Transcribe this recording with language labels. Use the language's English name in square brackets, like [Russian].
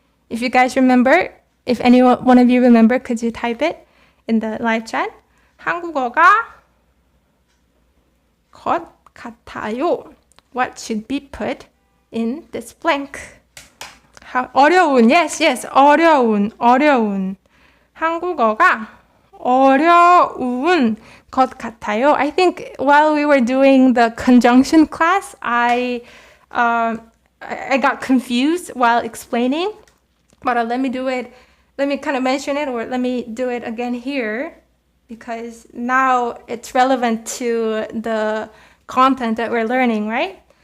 [English] If you guys remember, if one of you remember, could you type it in the live chat? [Korean] 한국어가 것 같아요. [English] What should be put in this blank? [Korean] 어려운, yes, 어려운. 한국어가 어려운 것 같아요. [English] I think while we were doing the conjunction class, I got confused while explaining. But let me kind of mention it, or let me do it again here, because now it's relevant to the content that we're learning, right?